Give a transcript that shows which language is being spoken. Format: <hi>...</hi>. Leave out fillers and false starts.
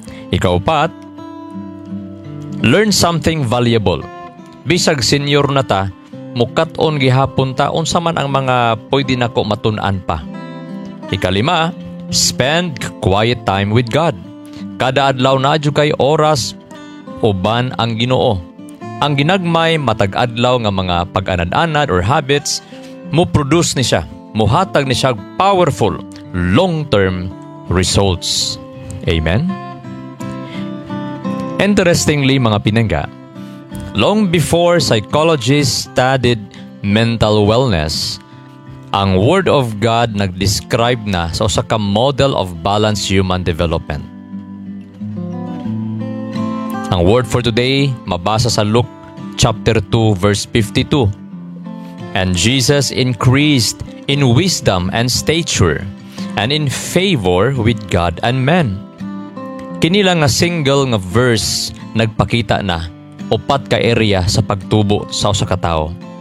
<ceb>Ikaw pat,</ceb> <en>learn something valuable.</en> <ceb>Bisag senior na ta, mukat-on gihapon ta unsa man ang mga pwede na ko matun-an pa.</ceb> <en>Ikalima, spend quiet time with God.</en> <ceb>Kada adlaw na adyo kay oras uban ang Ginoo. Ang ginagmay matag-adlaw nga mga pag-anad-anad or habits, mu-produce ni siya, muhatag ni siya</ceb> <en>powerful long-term results.</en> <ceb>Amen. Interestingly, mga pinanga,</ceb> <en>long before psychologists studied mental wellness,</en> <ceb>ang Word of God nag-describe na sa usa ka</ceb> <en>model of balanced human development.</en> <ceb>Ang word for today, mabasa sa Luke chapter 2, verse 52.</ceb> <en>And Jesus increased in wisdom and stature, and in favor with God and men.</en> <ceb>Kinila nga single nga verse nagpakita na upat ka area sa pagtubo sa usa ka tawo.</ceb>